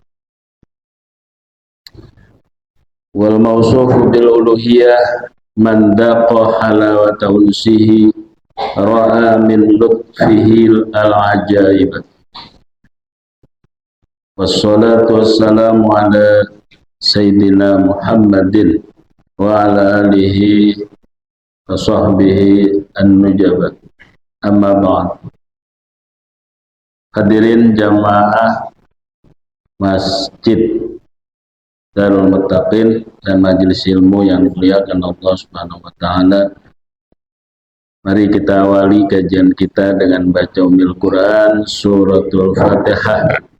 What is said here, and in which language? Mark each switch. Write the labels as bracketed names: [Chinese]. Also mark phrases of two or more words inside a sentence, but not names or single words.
[Arabic] والموصوف بالألوهية من ذاق حلاوة أنسه رأى من لطفه العجائب. والصلاة والسلام على سيدنا محمد وعلى آله وصحبه النجباء. أما بعد. [Indonesian] Hadirin jamaah Masjid Darul Muttaqin dan majelis ilmu yang dimuliakan Allah [Arabic] سبحانه وتعالى. [Indonesian] Mari kita awali kajian kita dengan baca Ummul Quran suratul Fatihah.